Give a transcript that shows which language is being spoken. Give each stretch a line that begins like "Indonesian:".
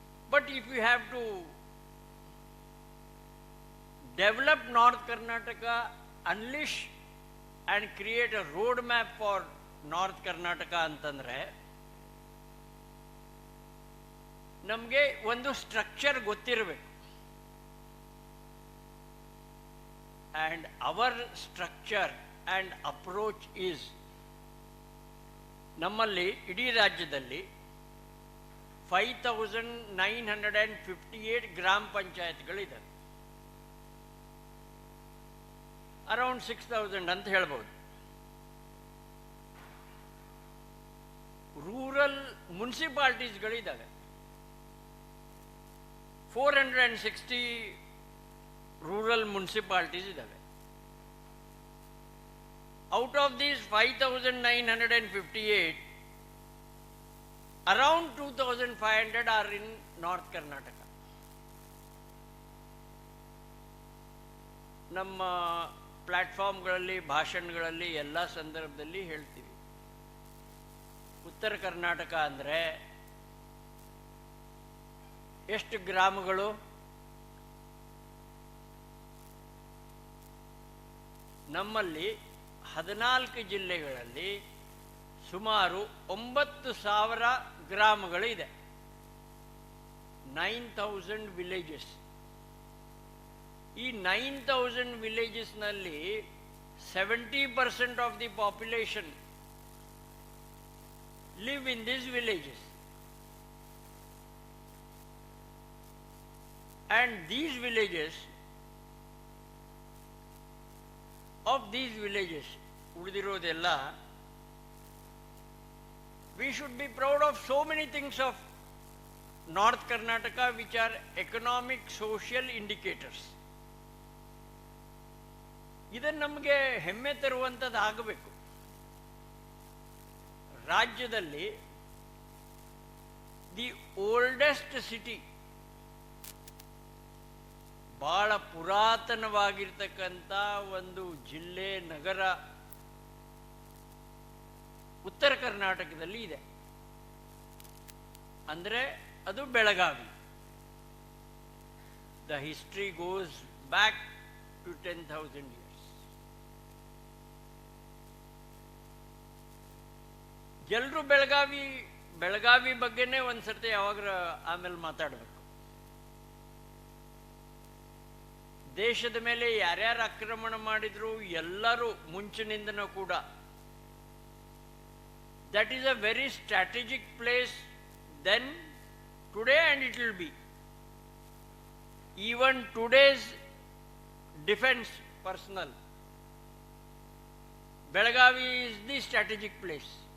English: but if you have to develop North Karnataka, unleash and create a road map for North Karnataka
Kannada: ಅಂತಂದರೆ ನಮಗೆ ಒಂದು structure ಗೊತ್ತಿರಬೇಕು.
English: And our structure and approach is,
Kannada: ನಮ್ಮಲ್ಲಿ ಇಡೀ ರಾಜ್ಯದಲ್ಲಿ 5958 ಗ್ರಾಮ ಪಂಚಾಯತ್ಗಳಿದೆ. ಅರೌಂಡ್ 6000 ಅಂತ ಹೇಳ್ಬೋದು. ರೂರಲ್ ಮುನ್ಸಿಪಾಲ್ಟೀಸ್ಗಳಿದ್ದಾವೆ, 460 ರೂರಲ್ ಮುನ್ಸಿಪಾಲ್ಟೀಸ್ ಇದ್ದಾವೆ.
English: Out of these 5958, Around 2,500 are in North Karnataka.
Kannada: ನಮ್ಮ ಪ್ಲ್ಯಾಟ್ಫಾರ್ಮ್ಗಳಲ್ಲಿ, ಭಾಷಣಗಳಲ್ಲಿ ಎಲ್ಲ ಸಂದರ್ಭದಲ್ಲಿ ಹೇಳ್ತೀವಿ. ಉತ್ತರ ಕರ್ನಾಟಕ ಅಂದರೆ ಎಷ್ಟು ಗ್ರಾಮಗಳು? ನಮ್ಮಲ್ಲಿ 14 ಜಿಲ್ಲೆಗಳಲ್ಲಿ ಸುಮಾರು 9,000 ಗ್ರಾಮಗಳು ಇದೆ.
English: 9,000 villages.
Kannada: ಈ 9,000 ವಿಲೇಜಸ್ನಲ್ಲಿ
English: 70% of the population live in these villages, and these villages, of these villages
Kannada: ಉಳಿದಿರೋದೆಲ್ಲ,
English: we should be proud of so many things of North Karnataka which are economic social indicators.
Kannada: ಇದನ್ನು ನಮಗೆ ಹೆಮ್ಮೆ ತರುವಂಥದ್ದು ಆಗಬೇಕು. ರಾಜ್ಯದಲ್ಲಿ
English: the oldest city,
Kannada: ಬಹಳ ಪುರಾತನವಾಗಿರ್ತಕ್ಕಂಥ ಒಂದು ಜಿಲ್ಲೆ, ನಗರ ಉತ್ತರ ಕರ್ನಾಟಕದಲ್ಲಿ ಇದೆ. ಅಂದರೆ ಅದು Belagavi.
English: The history goes back to 10,000 years.
Kannada: ಎಲ್ಲರೂ ಬೆಳಗಾವಿ ಬಗ್ಗೆನೇ ಒಂದು ಸರ್ತಿ ಯಾವಾಗ ಆಮೇಲೆ ಮಾತಾಡಬೇಕು. ದೇಶದ ಮೇಲೆ ಯಾರ್ಯಾರು ಆಕ್ರಮಣ ಮಾಡಿದ್ರು ಎಲ್ಲರೂ ಮುಂಚಿನಿಂದನೂ ಕೂಡ,
English: that is a very strategic place then, today, and it will be. Even today's defense personnel, Belagavi is the strategic place.